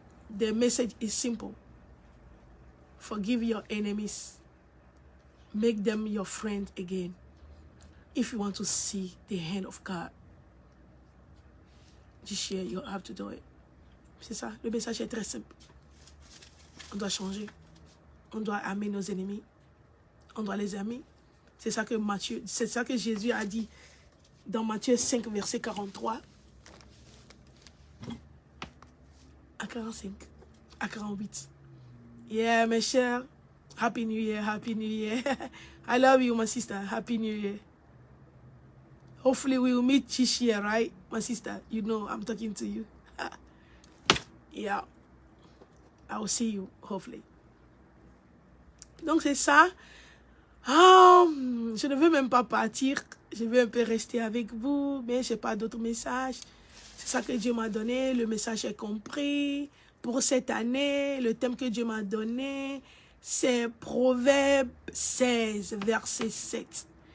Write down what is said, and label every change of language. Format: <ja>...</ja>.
<en>The message is simple. Forgive your enemies. Make them your friend again. If you want to see the hand of God this year, you have to do it.</en> <fr>C'est ça. Le message est très simple. On doit changer. On doit aimer nos ennemis. On doit les aimer. C'est ça que Jésus a dit dans Matthieu 5, verset 43 à 45, à 48.</fr> <en>Yeah,</en> <fr>mes chers.</fr> <en>Happy New Year, Happy New Year. I love you, my sister. Happy New Year. Hopefully we will meet this year, right? My sister, you know I'm talking to you. Yeah. I will see you, hopefully.</en> <fr>Donc c'est ça. Je ne veux même pas partir. Je veux un peu rester avec vous, mais je n'ai pas d'autres messages. C'est ça que Dieu m'a donné. Le message est compris. Pour cette année, le thème que Dieu m'a donné, c'est Proverbe 16, verset 7.</fr>